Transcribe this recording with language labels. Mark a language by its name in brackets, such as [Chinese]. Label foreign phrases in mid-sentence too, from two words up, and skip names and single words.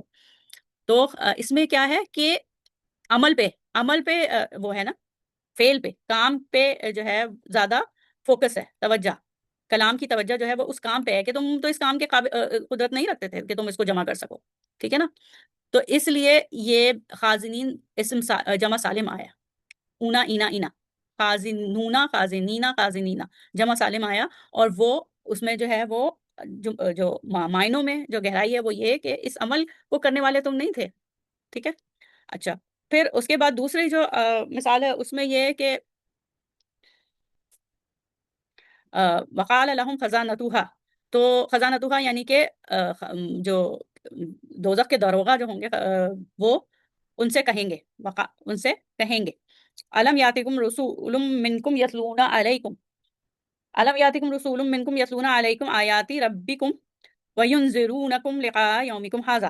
[Urdu] تو اس میں کیا ہے کہ عمل پہ وہ ہے نا، فعل پہ، کام پہ جو ہے زیادہ فوکس ہے، توجہ، کلام کی توجہ جو ہے وہ اس کام پہ ہے کہ تم تو اس کام کے قدرت نہیں رکھتے تھے کہ تم اس کو جمع کر سکو. ٹھیک ہے نا، تو اس لیے یہ خازنین اسم جمع سالم آیا. [Arabic] اونا اینا اینا، خازنونا خازنینا خازنینا [Urdu] جمع سالم آیا. اور وہ اس میں جو ہے وہ جو معنوں میں جو گہرائی ہے وہ یہ کہ اس عمل کو کرنے والے تم نہیں تھے. ٹھیک ہے، اچھا. [Arabic] پھر اس کے بعد دوسری جو مثال ہے اس میں یہ ہے کہ وقال لهم خزانتها، [Urdu] تو خزانتها یعنی کہ جو دوزخ کے داروغہ جو ہوں گے وہ ان سے کہیں گے، ان سے کہیں گے [Arabic] علم یاتکم رسول منکم یتلون علیکم، علم یاتکم رسول منکم یتلون علیکم آیاتی ربکم وینذرونکم لقاء یومکم ھذا.